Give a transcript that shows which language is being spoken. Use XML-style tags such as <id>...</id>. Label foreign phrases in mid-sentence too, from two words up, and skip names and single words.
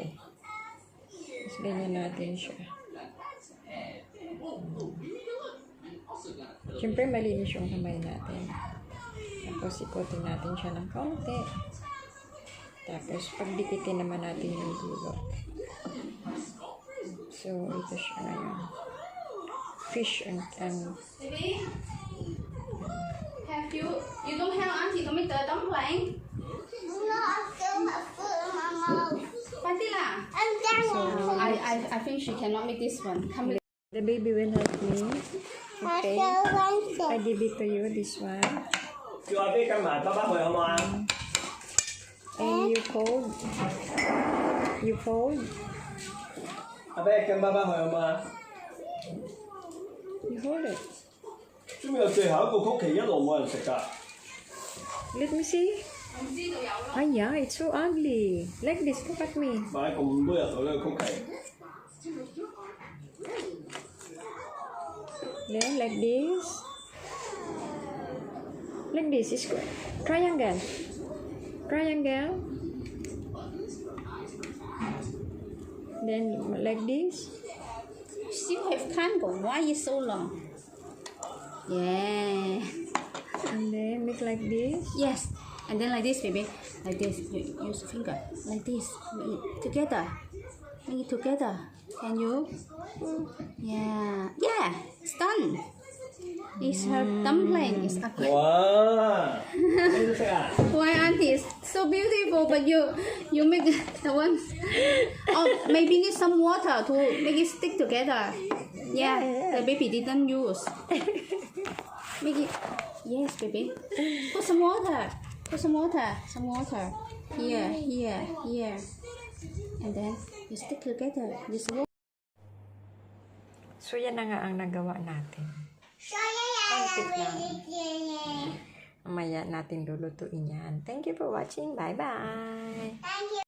<tl>Tapos, ganyan natin siya. Siyempre, malinis yung kamay natin. Tapos, ikutin natin siya ng kaunti. Tapos, pagdikitin naman natin yung dulo. So, ito siya ngayon.</tl> <en>Fish and Baby, have you don't have auntie to make the dumpling? No, I still have food in my mouth.</en> <tl>Patila.</tl> <en>I'm done. so, I think she cannot make this one. Come with the baby will help me. I Okay. still want I it. give it to you, this one.</en> <yue>叫阿 B 跟埋爸爸去好嘛？</yue> <en>And you fold. You fold.</en> <yue>阿 B 跟爸爸去好嘛？</yue> <en>You hold it.</en> <yue>知唔知有最後一個曲奇一路冇人食㗎？</yue> <en>Let me see. Yeah, it's so ugly. Like this, look at me.</en> <yue>買咁多日到呢個曲奇。</yue> <en>Then, like this. Like this is good. Triangle. Triangle. Then, like this. still have candle. Why is so long? Yeah. And then, make like this. Yes. And then like this, baby. Like this. You use finger. Like this. Make it together. Make it together. Can you? Yeah. Yeah. It's done. It's her dumpling. It's ugly.</en> <yue>哇！你都識啊？</yue> <en>Why auntie is so beautiful, but you make the one. Oh, maybe need some water to make it stick together. Yeah, the baby didn't use. Make it. Yes, baby. Put some water. Put some water. Some water. Here, here, here. And then you stick together. This. So,</en> <tl>yan na nga ang nagawa natin.</tl> <en>So, yeah,</en> <tl>Konti lang.</tl> <en>yeah.</en> <tl>Mamaya natin lulutuin yan.</tl> <en>Thank you for watching. Bye-bye! Thank you.</en>